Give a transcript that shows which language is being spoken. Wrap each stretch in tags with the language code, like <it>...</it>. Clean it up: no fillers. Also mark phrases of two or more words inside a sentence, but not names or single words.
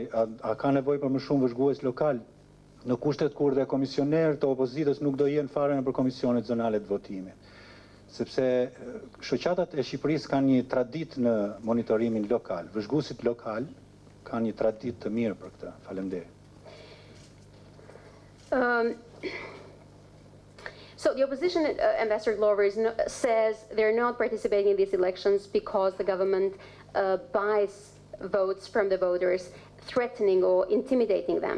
<sq>A ka nevojë për më shumë vëzhgues lokal? Në kushtet kur dhe komisioner të opozitës nuk do jenë fare nëpër komisionet zonale të votimit. Sepse shoqatat e Shqipërisë kanë një traditë në monitorimin lokal. Vëzhguesit lokal kanë një traditë të mirë për këtë. Faleminderit.</sq> <en>So the opposition, Ambassador Glover, says they're not participating in these elections because the government buys votes from the voters, threatening or intimidating them.</en>